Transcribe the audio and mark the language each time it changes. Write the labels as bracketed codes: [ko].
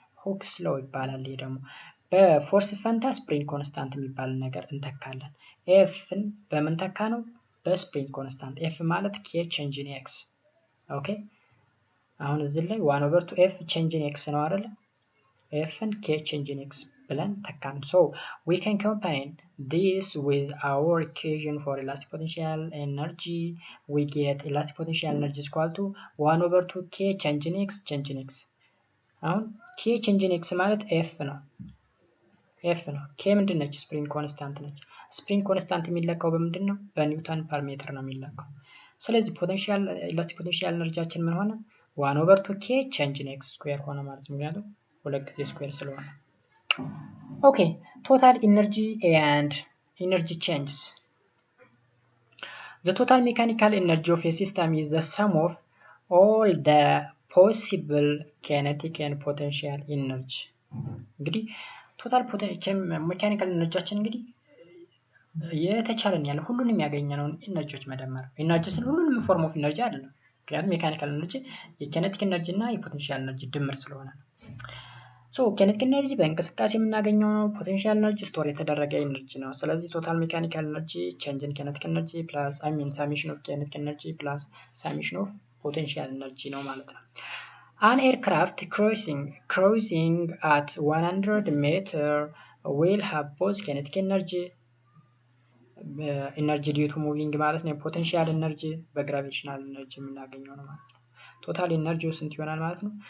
[am] Hooke's law ይባላል። ይሄ ደግሞ በፎርስ ፈንታ ስፕሪንግ ኮንስታንት የሚባል ነገር እንተካለን። ኤፍን በምን ተካ ነው? በስፕሪንግ ኮንስታንት። ኤፍ ማለት ኬ ቼንጅ ኢን ኤክስ። ኦኬ አሁን እዚህ ላይ 1/2 ኤፍ ቼንጅ ኢን ኤክስ ነው አይደል? ኤፍን ኬ ቼንጅ ኢን ኤክስ ብለን ተካን። [en] so we can combine this with our equation for elastic potential energy. We get elastic potential energy is equal to 1/2 k change in x change in x። [am] አሁን k change in x ማለት ኤፍ ነው። k ምንድን ነች? ስፕሪንግ ኮንስታንት ነች። ስፕሪንግ ኮንስታንት የሚለካው በምንድን ነው? በኒውተን ፐር ሜትር ነው የሚለካው። ስለዚህ ፖቴንሻል ኤላስቲክ ፖቴንሻል ኤነርጂያችን ምን ሆነ? 1/2 k change in x ስኩዌር ሆነ ማለት ነው። ምክንያቱም ሁለት ጊዜ ስኩዌር ስለሆነ። ኦኬ ቶታል ኢነርጂ and energy changes. [en] The total mechanical energy of a system is the sum of all the possible kinetic and potential energy. [am] እንግዲህ ቶታል ሜካኒካል ኤነርጂያችን እንግዲህ የተቻለን ያለ ሁሉንም ያገኘነውን ኢነርጂዎች መደመር። ኢነርጂ ስል ሁሉንም ፎርም ኦፍ ኢነርጂ አይደለም። ምክንያቱም ሜካኒካል ኤነርጂ የኪኔቲክ ኤነርጂ እና የፖቴንሻል ኤነርጂ ድምር ስለሆነ ነው። ሶ ኪኔቲክ ኤነርጂ በእንቅስቃሴ የምናገኘው ነው። ፖቴንሻል ኤነርጂ ስቶር የተደረገ ኤነርጂ ነው። ስለዚህ ቶታል ሜካኒካል ኤነርጂ ቼንጅ ኢን ኪኔቲክ ኤነርጂ ፕላስ ሳሜሽን ኦፍ ኪኔቲክ ኤነርጂ ፕላስ ሳሜሽን ኦፍ ፖቴንሻል ኤነርጂ ነው ማለት ነው። [en] An aircraft cruising at 100 meter will have both kinetic energy due to moving [am] ማለት ነው። ፖቴንሻል ኤነርጂ በግራቪቴሽናል ኤነርጂ የምናገኘው ነው ማለት ነው። ቶታል ኤነርጂው ስንት ይሆናል ማለት ነው?